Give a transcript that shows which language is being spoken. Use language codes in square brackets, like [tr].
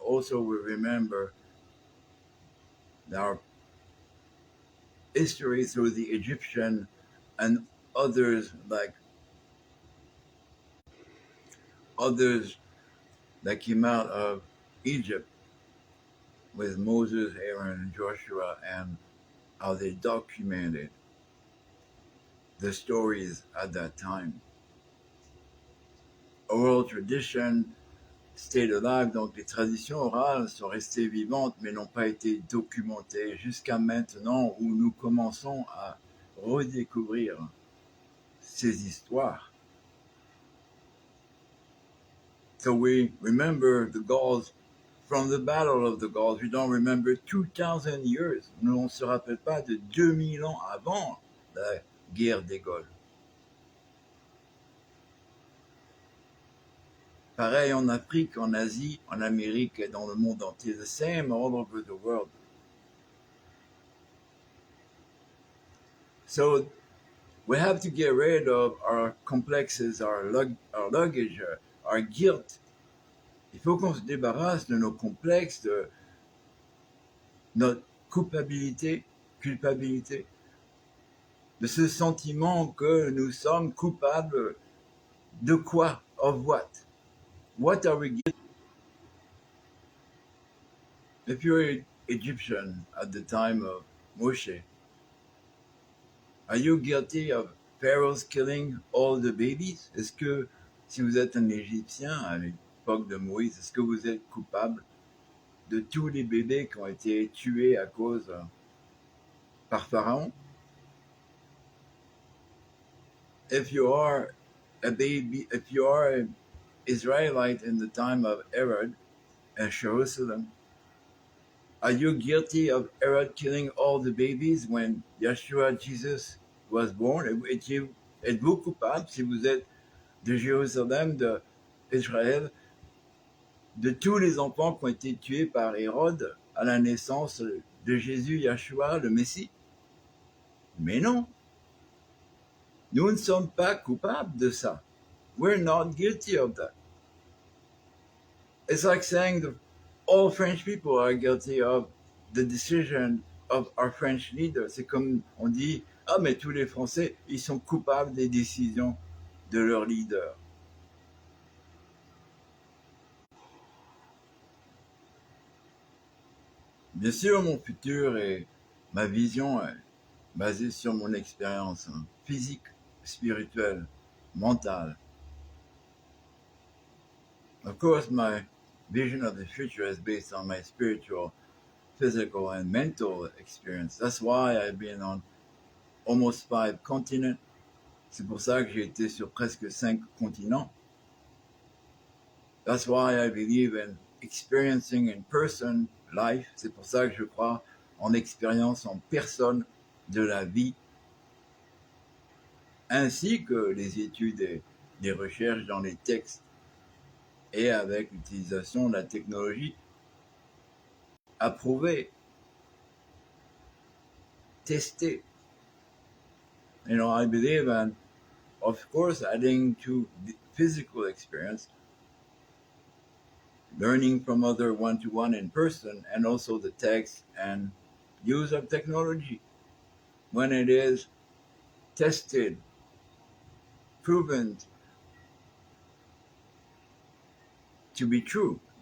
[en] Also, we remember our history through the Egyptian and others that came out of Egypt with Moses, Aaron, and Joshua, and how they documented the stories at that time. Oral tradition stayed alive, [fr] donc les traditions orales sont restées vivantes mais n'ont pas été documentées jusqu'à maintenant où nous commençons à redécouvrir ces histoires. [en] So we remember the Gauls from the Battle of the Gauls. We don't remember 2000 years. [fr] Nous, on ne se rappelle pas de 2000 ans avant la guerre des Gauls. Pareil en Afrique, en Asie, en Amérique et dans le monde entier. [en] The same all over the world. So we have to get rid of our complexes, our luggage, our guilt. [fr] Il faut qu'on se débarrasse de nos complexes, de notre culpabilité, de ce sentiment que nous sommes coupables de quoi? [en] Of what? What are we guilty? If you're Egyptian at the time of Moshe, are you guilty of Pharaoh's killing all the babies? [fr] Est-ce que si vous êtes un Égyptien à l'époque de Moïse, est-ce que vous êtes coupable de tous les bébés qui ont été tués à cause par Pharaon? [en] If you are a baby, if you are an Israelite in the time of Herod and Jerusalem, are you guilty of Herod killing all the babies when Yeshua Jesus was born? [fr] Êtes-vous coupable si vous êtes de Jérusalem, d'Israël, de tous les enfants qui ont été tués par Hérode à la naissance de Jésus, Yeshua, le Messie? Mais non, nous ne sommes pas coupables de ça. [en] We're not guilty of that. It's like saying that all French people are guilty of the decision of our French leader. [fr] C'est comme on dit, ah mais tous les Français, ils sont coupables des décisions de leur leader. Bien sûr, mon futur et ma vision est basée sur mon expérience physique, spirituelle, mentale. [en] Of course, my vision of the future is based on my spiritual, physical, and mental experience. That's why I've been on almost 5 continents. [fr] C'est pour ça que j'ai été sur presque 5 continents. [en] That's why I believe in experiencing in person life. [fr] C'est pour ça que je crois en expérience en personne de la vie, ainsi que les études et les recherches dans les textes et avec l'utilisation de la technologie approuvée, testée. [en] You know, I believe in, of course, adding to the physical experience, learning from other one-to-one in person, and also the text and use of technology when it is tested, proven to be true.